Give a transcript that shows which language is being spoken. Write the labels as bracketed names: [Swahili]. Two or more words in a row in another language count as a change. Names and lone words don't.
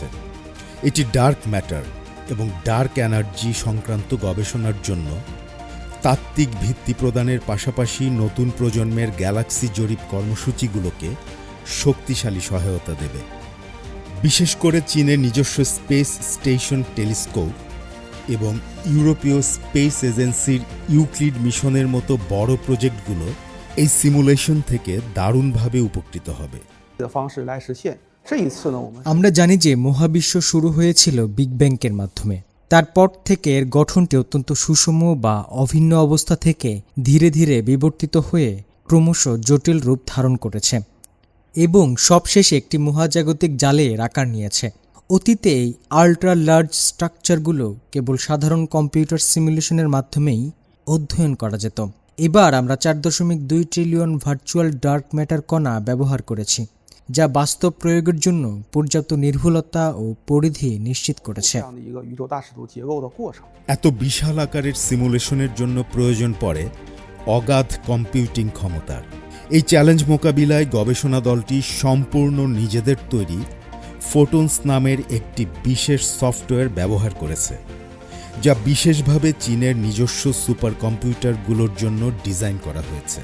[Bangla] এটি [English] dark matter [Bangla] এবং [English] dark energy [Bangla] সংক্রান্ত গবেষণার জন্য তাত্ত্বিক ভিত্তি প্রদানের পাশাপাশি নতুন প্রজন্মের গ্যালাক্সি জরিপ কর্মসূচিগুলোকে শক্তিশালী সহায়তা দেবে। বিশেষ করে চীনের নিজস্ব [English] space station telescope [Bangla] এবং ইউরোপীয় [English] space agency's [Bangla] ইউক্লিড মিশনের মতো বড় প্রজেক্টগুলো এই সিমুলেশন থেকে দারুণভাবে উপকৃত হবে। [Chinese] 的方式来实现。这一次呢，我们 [Bangla] আমরা জানি যে মহাবিশ্ব শুরু হয়েছিল বিগ ব্যাংকের মাধ্যমে। তারপর থেকে এর গঠনটি অত্যন্ত সুষম বা অভিন্ন অবস্থা থেকে ধীরে ধীরে বিবর্তিত হয়ে ক্রমশ জটিল রূপ ধারণ করেছে এবং সবশেষে একটি মহাজাগতিক জালে এর আকার নিয়েছে। অতীতে এই [English] ultra large structures [Bangla] কেবল সাধারণ [English] computer simulation's [Bangla] মাধ্যমেই অধ্যয়ন করা যেত। এবার আমরা 4.2 ট্রিলিয়ন [English] virtual dark matter [Bangla] কণা ব্যবহার করেছি, যা বাস্তব প্রয়োগের জন্য পর্যাপ্ত নির্ভুলতা ও পরিধি নিশ্চিত [Chinese] 这 [Bangla] করেছে। [Chinese] 样的一个宇宙大尺度结构的过程。 [Bangla] এত বিশাল আকারের সিমুলেশনের জন্য প্রয়োজন পড়ে অগাধ কম্পিউটিং ক্ষমতার। এই চ্যালেঞ্জ মোকাবিলায় গবেষণা দলটি সম্পূর্ণ নিজেদের তৈরি ফোটনস নামের একটি বিশেষ সফটওয়্যার ব্যবহার করেছে, যা বিশেষভাবে চীনের নিজস্ব [English] super computers [Bangla] জন্য ডিজাইন করা হয়েছে।